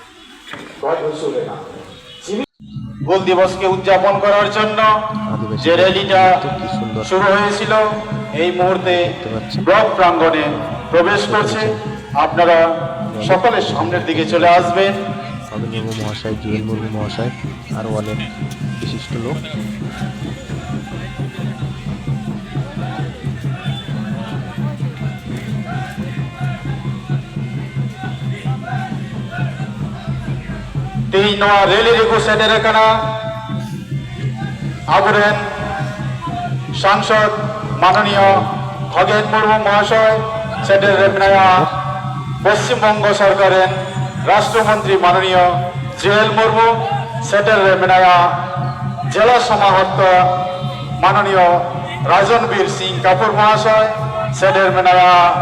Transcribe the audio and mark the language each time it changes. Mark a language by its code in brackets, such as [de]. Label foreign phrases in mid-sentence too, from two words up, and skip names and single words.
[bn] হুল দিবসকে উদযাপন করার জন্য যে র্যালিটা শুরু হয়েছিল এই মুহূর্তে ব্লক প্রাঙ্গণে প্রবেশ করছে। আপনারা সকলে সামনের দিকে চলে আসবেন। খগেন মুর্মু মহাশয়, জুয়েল মুর্মু মহাশয়, আরও অনেক বিশিষ্ট লোক। [sat] ᱛᱮᱦᱮᱧ ᱱᱚᱣᱟ ᱨᱮᱞᱤ ᱨᱮᱠᱚ ᱥᱮᱴᱮᱨ ᱟᱠᱟᱱᱟ ᱟᱵᱚᱨᱮᱱ ᱥᱟᱝᱥᱚᱫ ᱢᱟᱱᱚᱱᱤᱭᱚ খগেন মুর্মু মহাশয় সেটের রেপনায়া [bn] পশ্চিমবঙ্গ সরকারের রাষ্ট্রমন্ত্রী মাননীয় [sat] জুয়েল মুর্মু সেটের রেপনায়া [bn] জেলা সমাহর্ত মাননীয় [sat] রাজনবীর সিং কাপুর মহাশয় সেটের মেনায়া